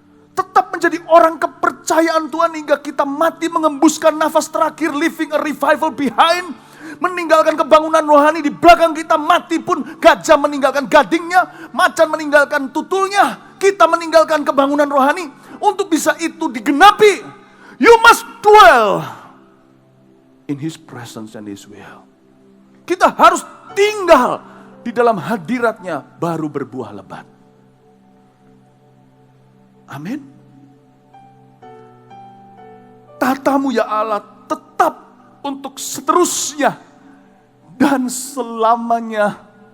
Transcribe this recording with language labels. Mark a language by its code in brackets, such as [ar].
[id] Tetap menjadi orang kepercayaan Tuhan hingga kita mati mengembuskan nafas terakhir. [en] Living a revival behind. [id] Meninggalkan kebangunan rohani di belakang kita. Mati pun gajah meninggalkan gadingnya. Macan meninggalkan tutulnya. Kita meninggalkan kebangunan rohani. Untuk bisa itu digenapi. [en] You must dwell in His presence and His will. [id] Kita harus tinggal di dalam hadiratnya baru berbuah lebat. Amin. Tatamu ya Allah tetap untuk seterusnya dan selamanya.